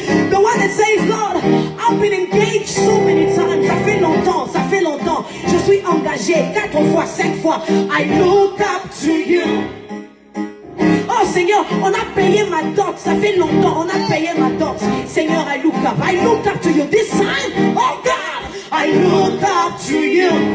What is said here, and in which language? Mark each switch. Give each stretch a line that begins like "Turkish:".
English: The one that says, Lord, I've been engaged so many times.
French: Ça fait longtemps. Je suis engagé 4 fois, 5 fois.
English: I look up to you.
French: Oh Seigneur, on a payé ma dot. Ça fait longtemps, on a payé ma dot.
English: Seigneur, I look up to you. This time, oh God, I look up to you.